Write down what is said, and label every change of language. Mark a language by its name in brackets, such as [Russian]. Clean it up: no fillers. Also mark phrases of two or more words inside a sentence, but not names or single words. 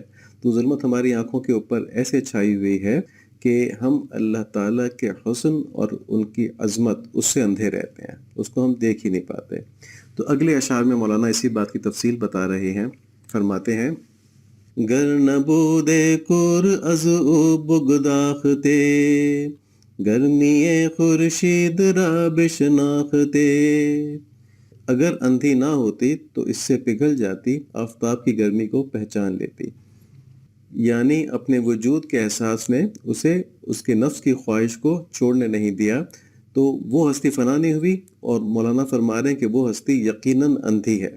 [Urdu] تو ظلمت ہماری آنکھوں کے اوپر ایسے چھائی ہوئی ہے کہ ہم اللہ تعالیٰ کے حسن اور ان کی عظمت اس سے اندھے رہتے ہیں، اس کو ہم دیکھ ہی نہیں پاتے۔ تو اگلے اشعار میں مولانا اسی بات کی تفصیل بتا رہے ہیں، فرماتے ہیں: [Persian] گر نبود کور از او بگداختے گرمی خورشید را بشناختے۔ [Urdu] اگر اندھی نہ ہوتی تو اس سے پگھل جاتی، آفتاب کی گرمی کو پہچان لیتی، یعنی اپنے وجود کے احساس نے اسے اس کے نفس کی خواہش کو چھوڑنے نہیں دیا، تو وہ ہستی فنا نہیں ہوئی، اور مولانا فرما رہے ہیں کہ وہ ہستی یقیناً اندھی ہے۔